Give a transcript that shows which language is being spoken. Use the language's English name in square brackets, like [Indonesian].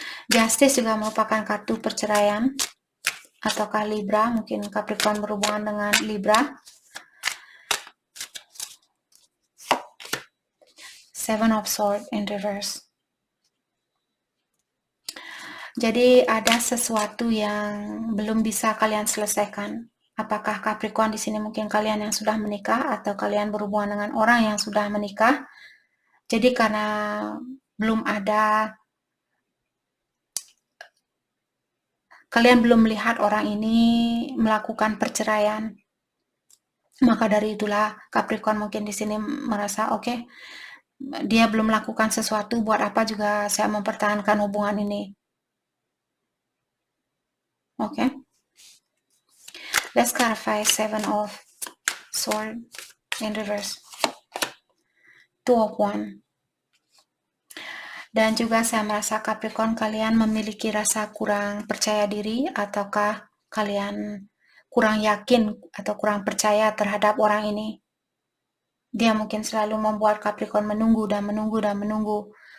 [Indonesian] Justice juga merupakan kartu perceraian, ataukah Libra, mungkin Capricorn berhubungan dengan Libra. [English] Seven of Swords in reverse. [Indonesian] Jadi ada sesuatu yang belum bisa kalian selesaikan. Apakah Capricorn di sini mungkin kalian yang sudah menikah atau kalian berhubungan dengan orang yang sudah menikah. Jadi karena belum ada, kalian belum melihat orang ini melakukan perceraian. Maka dari itulah Capricorn mungkin di sini merasa, oke, dia belum melakukan sesuatu, buat apa juga saya mempertahankan hubungan ini. Oke. [English] Let's clarify Seven of Swords in reverse. Two of Wands. [Indonesian] Dan juga saya merasa Capricorn kalian memiliki rasa kurang percaya diri, ataukah kalian kurang yakin atau kurang percaya terhadap orang ini. Dia mungkin selalu membuat Capricorn menunggu dan menunggu dan menunggu.